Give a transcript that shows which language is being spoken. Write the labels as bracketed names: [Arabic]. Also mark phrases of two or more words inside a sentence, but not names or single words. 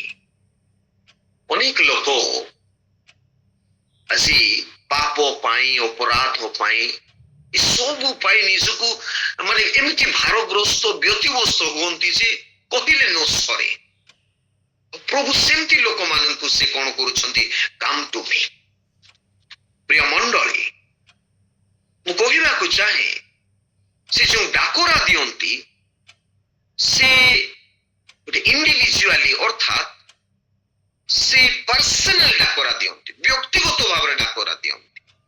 [Odia] ଅନେକ ଲୋକ ଆଜି ପାପ ପାଇଁ, ଅପରାଧ ପାଇଁ, ଏସବୁ ପାଇଁ ନିଜକୁ ମାନେ ଏମିତି ଭାରଗ୍ରସ୍ତ ବ୍ୟତିବ୍ୟସ୍ତ ହୁଅନ୍ତି ଯେ କହିଲେ ନ ସରେ। ପ୍ରଭୁ ସେମିତି ଲୋକମାନଙ୍କୁ ସେ କଣ କରୁଛନ୍ତି [English] come to me। [Odia] ପ୍ରିୟ ମଣ୍ଡଳୀ, ମୁଁ କହିବାକୁ ଚାହେଁ ସେ ଯୋଉ ଡାକରା ଦିଅନ୍ତି ସେ ଗୋଟେ ଇଣ୍ଡିଭିଜୁଆଲି, ଅର୍ଥାତ୍ ସେ ପର୍ସନାଲ ଡାକରା ଦିଅନ୍ତି, ବ୍ୟକ୍ତିଗତ ଭାବରେ ଡାକରା ଦିଅନ୍ତି।